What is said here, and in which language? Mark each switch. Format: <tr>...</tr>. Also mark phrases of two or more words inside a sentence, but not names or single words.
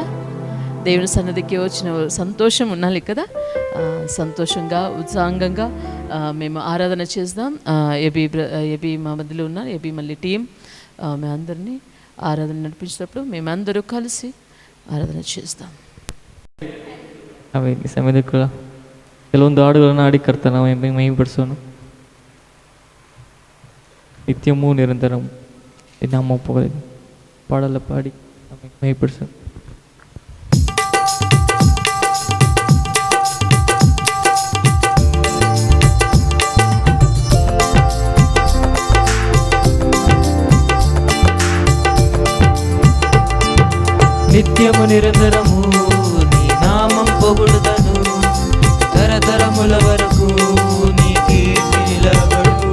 <te>దేవుని సన్నిధికి వచ్చిన సంతోషం ఉండాలి కదా. సంతోషంగా ఉత్సాహంగా మేము ఆరాధన చేద్దాం. ఏబీ మా మధ్యలో ఉన్నారు. ఏబీ మళ్ళీ టీం మేము అందరినీ ఆరాధన నడిపించినప్పుడు మేమందరూ కలిసి ಆರಾಧನೆ చేద్దాం.</te> <kn>ಈ ಸಮಯದ ಕೆಲವೊಂದು ಹಾಡುಗಳನ್ನು ಹಾಡಿ ಕರ್ತನ ಮಹಿಮೆಪಡಿಸೋಣ. ನಿತ್ಯವೂ ನಿರಂತರಂ ನಮ್ಮ ಪಾಡಲ್ಲ ಪಾಡಿ ಮಹಿಮೆಪಡಿಸೋಣ.</kn> <te>నిత్యము నిరంతరము నీ నామం పొగుడుదను, తరతరముల వరకు నీ కీర్తి నిలబడు.</te>